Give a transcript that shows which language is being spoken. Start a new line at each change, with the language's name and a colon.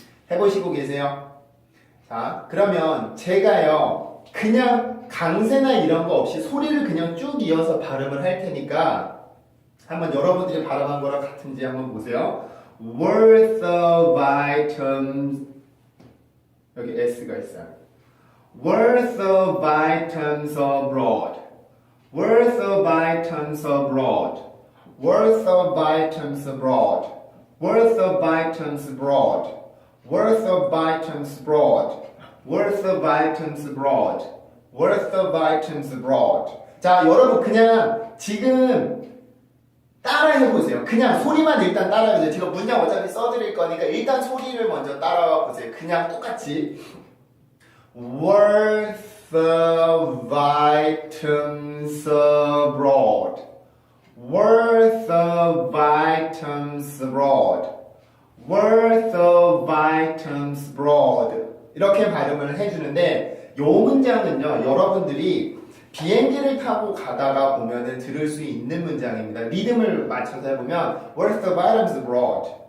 Korean: 해보시고 계세요? 자, 그러면 제가요, 그냥 강세나 이런 거 없이 소리를 그냥 쭉 이어서 발음을 할 테니까 한번 여러분들이 발음한 거랑 같은지 한번 보세요.
English: Worth of items
Korean: 여기 S가 있어요.
English: Worth of items abroad. Worth of items abroad. Worth of items abroad. Worth of items abroad. Worth of items abroad. Worth of items abroad. Worth of items abroad.
Korean: 자, 여러분 그냥 지금 따라해보세요. 그냥 소리만 일단 따라해보세요. 제가 문장 어차피 써드릴 거니까 일단 소리를 먼저 따라와보세요. 그냥 똑같이
English: Worth of items abroad. Worth of items abroad. Worth of items abroad.
Korean: 이렇게 발음을 해주는데 요 문장은요. 여러분들이 비행기를 타고 가다가 보면은 들을 수 있는 문장입니다. 리듬을 맞춰서 해보면
English: Worth of items abroad.